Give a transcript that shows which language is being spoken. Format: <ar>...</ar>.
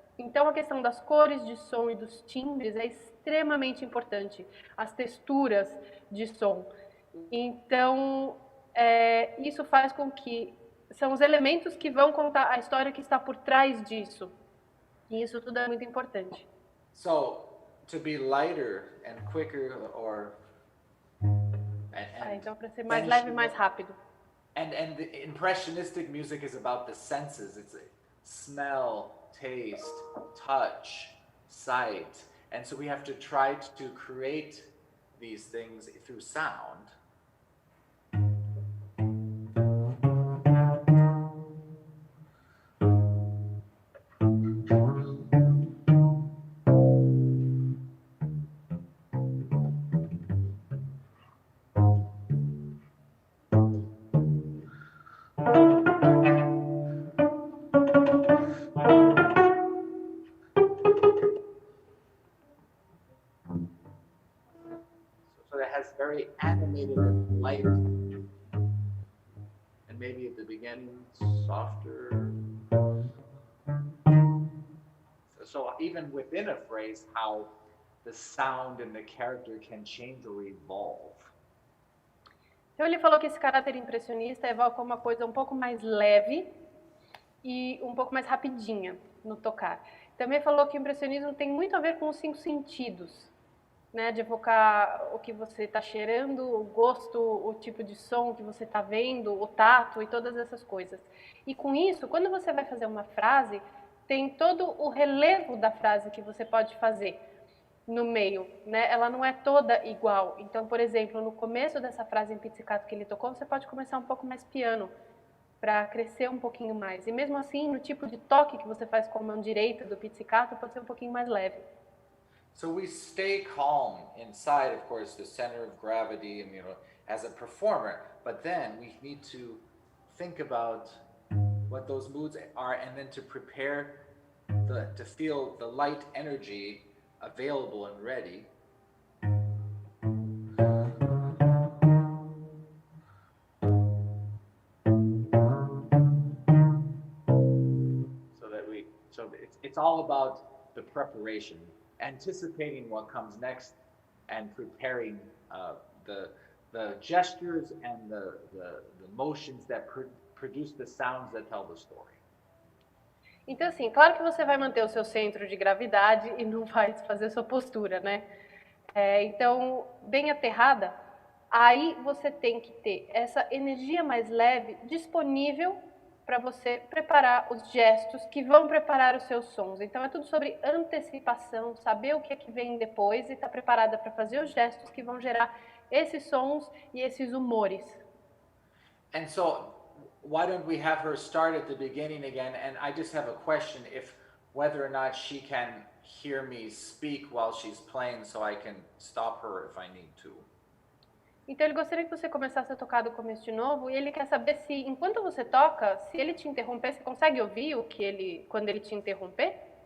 <pt>Então, a questão das cores de som e dos timbres é extremamente importante. As texturas de som. Então, isso faz com que são os elementos que vão contar a história que está por trás disso. E isso tudo é muito importante.</pt> <en>So, to be lighter and quicker, or</en> <pt>então, para ser mais leve e mais rápido.</pt> <en>And the impressionistic music is about the senses. It's smell, taste, touch, sight. And so we have to try to create these things through sound. Very animated and light, and maybe at the beginning softer. So even within a phrase, how the sound and the character can change or evolve.</en> <pt>Então ele falou que esse caráter impressionista evoca uma coisa um pouco mais leve e um pouco mais rapidinha no tocar. Também falou que o impressionismo tem muito a ver com os 5 sentidos. Né, de evocar o que você está cheirando, o gosto, o tipo de som que você está vendo, o tato e todas essas coisas. E com isso, quando você vai fazer uma frase, tem todo o relevo da frase que você pode fazer no meio, né? Ela não é toda igual. Então, por exemplo, no começo dessa frase em pizzicato que ele tocou, você pode começar um pouco mais piano, para crescer um pouquinho mais. E mesmo assim, no tipo de toque que você faz com a mão direita do pizzicato, pode ser um pouquinho mais leve.</pt> <en>So we stay calm inside, of course, the center of gravity, and as a performer. But then we need to think about what those moods are, and then to prepare to feel the light energy available and ready. So it's all about the preparation. Anticipating what comes next and preparing the gestures and the motions that produce the sounds that tell the story.</en> <pt>Então, assim, claro que você vai manter o seu centro de gravidade e não vai desfazer sua postura, né? Então, bem aterrada, aí você tem que ter essa energia mais leve disponível para você preparar os gestos que vão preparar os seus sons. Então é tudo sobre antecipação, saber o que é que vem depois e estar preparada para fazer os gestos que vão gerar esses sons e esses humores.</pt> <en>And so, why don't we have her start at the beginning again? And I just have a question: if whether or not she can hear me speak while she's playing, so I can stop her if I need to.</en> <pt>Então ele gostaria que você começasse a tocar do começo de novo e ele quer saber se, enquanto você toca, se ele te interromper, você consegue ouvir o que ele, quando ele te interromper?</pt>